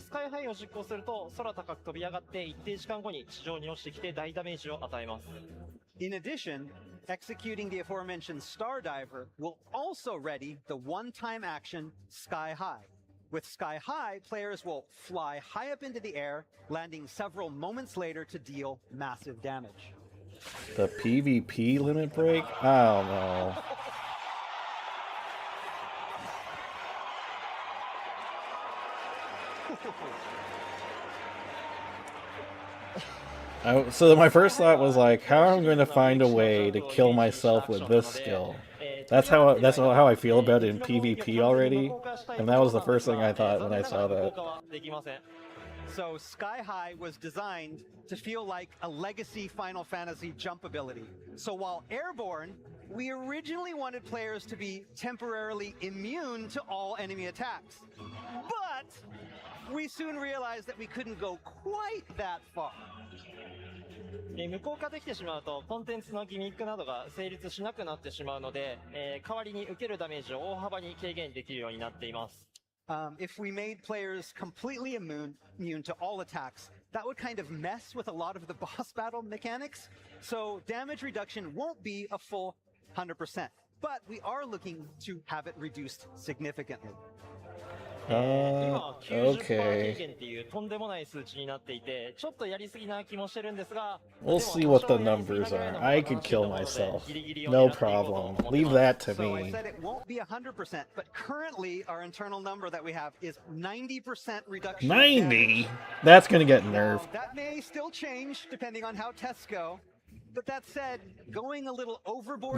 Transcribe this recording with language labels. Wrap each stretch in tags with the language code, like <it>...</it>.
<ja>スカイハイを実行すると空高く飛び上がって一定時間後に地上に落ちてきて大ダメージを与えます。</ja> <en>In addition, executing the aforementioned Star Diver will also ready the one-time action Sky High. With Sky High, players will fly high up into the air, landing several moments later to deal massive damage. The PvP limit break? I don't know. So my first thought was like, how am I going to find a way to kill myself with this skill? That's how I feel about it in PvP already, and that was the first thing I thought when I saw that. So Sky High was designed to feel like a legacy Final Fantasy jump ability. So while Airborne, we originally wanted players to be temporarily immune to all enemy attacks. But we soon realized that we couldn't go quite that far.</en> <ja>無効化できてしまうとコンテンツのギミックなどが成立しなくなってしまうので、代わりに受けるダメージを大幅に軽減できるようになっています。</ja> <en>If we made players completely immune to all attacks, that would kind of mess with a lot of the boss battle mechanics. So damage reduction won't be a full 100%, but we are looking to have it reduced significantly. Okay.</en> <ja>っていうとんでもない数値になっていて、ちょっとやりすぎな気もしてるんですが、</ja> <en>We'll see what the numbers are. I could kill myself. No problem. Leave that to So I me. said it won't be 100%, but currently our internal number that we have is 90% reduction. 90? That's gonna get nerfed. That may still change depending on how tests go. But that said, going a little overboard.</en>